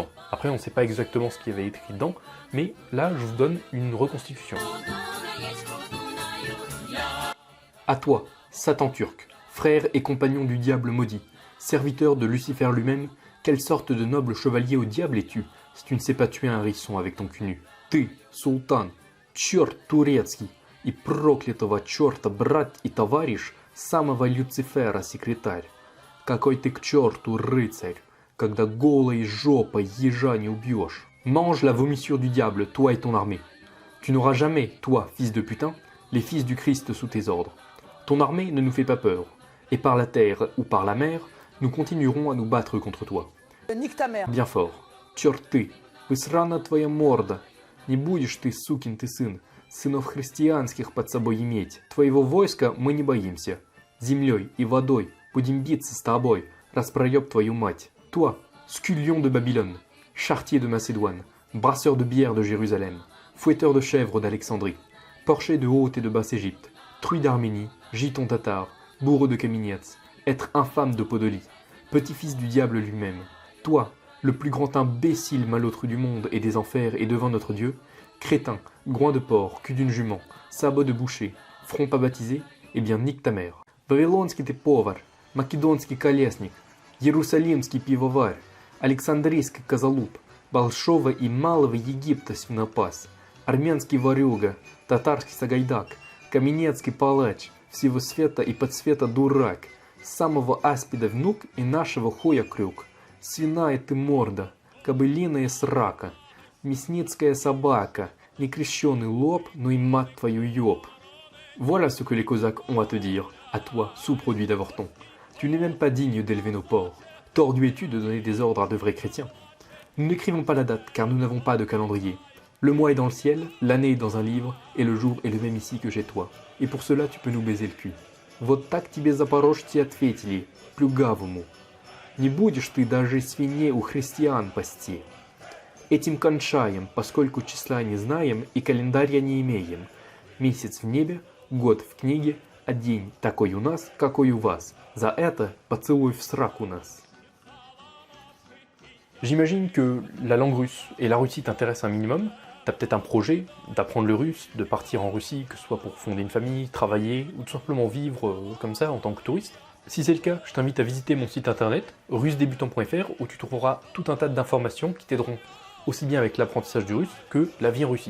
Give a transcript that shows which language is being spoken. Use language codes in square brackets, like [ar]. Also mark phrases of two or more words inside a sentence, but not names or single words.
[fr] Après, on ne sait pas exactement ce qui avait été écrit dedans, mais là, je vous donne une reconstitution. À toi, Satan turc, frère et compagnon du diable maudit, serviteur de Lucifer lui-même, quelle sorte de noble chevalier au diable es-tu, si tu ne sais pas tuer un hérisson avec ton cul nu? [ru] Ты, султан, черт турецкий, и проклятого черта брат и товарищ самого Люцифера секретарь. Какой ты к черту рыцарь, когда голой жопой ежа не убьешь. [fr] Mange la vomissure du diable, toi et ton armée. Tu n'auras jamais, toi, fils de putain, les fils du Christ sous tes ordres. Ton armée ne nous fait pas peur, et par la terre ou par la mer, nous continuerons à nous battre contre toi. Nique ta mère. Bien fort. [ru] Черт ты, высрана твоя морда. Не будешь ты, сукин ты сын, сынов христианских под собой иметь. Твоего войска мы не боимся. Землей и водой будем биться с тобой, распроеб твою мать. [fr] Toi, scullion de Babylone, charretier de Macédoine, brasseur de bière de Jérusalem, fouetteur de chèvres d'Alexandrie, porcher de Haute et de Basse-Égypte, truie d'Arménie, giton tatar, bourreau de Kamenets, être infâme de Podolie, petit-fils du diable lui-même. Toi, le plus grand imbécile malôtre du monde et des enfers et devant notre Dieu, crétin, groin de porc, cul d'une jument, sabot de boucher, front pas baptisé, eh bien nique ta mère. [ru] Вавилонский ты повар, македонский колесник, иерусалимский пивоварь, Александрийский козалуп, Большого и Малого Египта свинопас, армянский ворюга, татарский сагайдак, каменецкий палач, всего света и подсвета дурак, самого аспида внук и нашего хуя крюк, свиная ты морда, кобылиная срака, мясницкая собака, некрещеный лоб, ну и мать твою ёб. [fr] Voilà ce que les Cosaques ont à te dire, à toi, sous-produit d'avorton. Tu n'es même pas digne d'élever nos porcs. Tordu es-tu de donner des ordres à de vrais chrétiens? Nous n'écrivons pas la date, car nous n'avons pas de calendrier. Le mois est dans le ciel, l'année est dans un livre, et le jour est le même ici que chez toi. Et pour cela, tu peux nous baiser le cul. [ru] Вот так тебе запорожцы ответили, плюгавому. Не будешь ты даже свиней у христиан пасти. Этим кончаем, поскольку числа не знаем и календаря не имеем. Месяц в небе, год в книге, а день такой у нас, какой у вас. За это поцелуй в сраку нас. [fr] J'imagine que la langue russe et la Russie t'intéressent un minimum. Tu as peut-être un projet d'apprendre le russe, de partir en Russie, que ce soit pour fonder une famille, travailler, ou tout simplement vivre comme ça en tant que touriste. Si c'est le cas, je t'invite à visiter mon site internet russedébutant.fr où tu trouveras tout un tas d'informations qui t'aideront aussi bien avec l'apprentissage du russe que la vie en Russie.